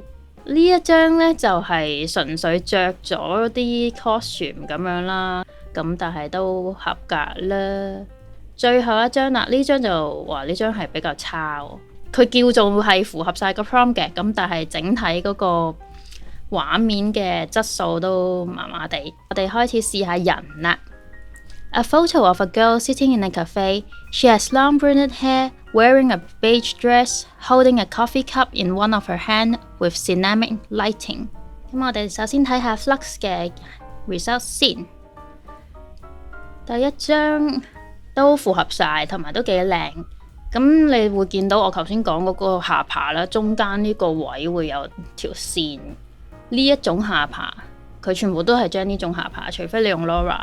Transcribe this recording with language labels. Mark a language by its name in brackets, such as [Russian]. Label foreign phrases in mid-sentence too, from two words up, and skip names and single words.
[Cantonese] 呢一張呢，就係純粹着咗啲 costume 咁樣啦，咁咁但係都合格啦。最後一張啦，呢張就話呢張係比較差喎。佢叫做係符合晒個 prompt 嘅，咁但係整體嗰個畫面嘅質素都麻麻地。我哋開始試下人啦。 [English] A photo of a girl sitting in a cafe. She has long brunette hair, wearing a beige dress, holding a coffee cup in one of her hand with cinematic lighting. [Cantonese] 咁我哋首先睇下 Flux 嘅 result 先。第一張都符合晒，同埋都幾靚。咁你會見到我頭先講嗰個下巴啦，中間呢個位會有條線。呢一種下巴，佢全部都係將呢種下巴，除非你用 Laura。